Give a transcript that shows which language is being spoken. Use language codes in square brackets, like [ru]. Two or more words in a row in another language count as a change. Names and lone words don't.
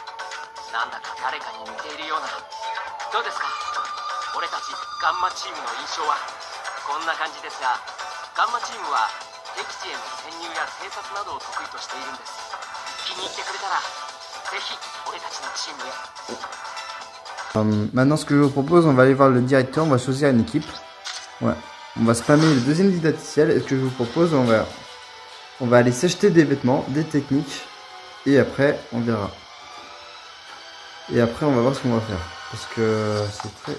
[ja] なんだか誰かに似ているような。どうですか、俺たちガンマチームの印象は。こんな感じですが、ガンマチームは敵地への潜入や偵察などを得意としているんです。気に入ってくれたらぜひ俺たちのチームへ。 [fr] Maintenant, ce que je vous propose, on va aller voir le directeur, on va choisir une équipe. Ouais. On va spammer le deuxième didacticiel. Et ce que je vous propose, on va aller s'acheter des vêtements, des techniques. Et après, on verra. Et après, on va voir ce qu'on va faire. Parce que c'est très...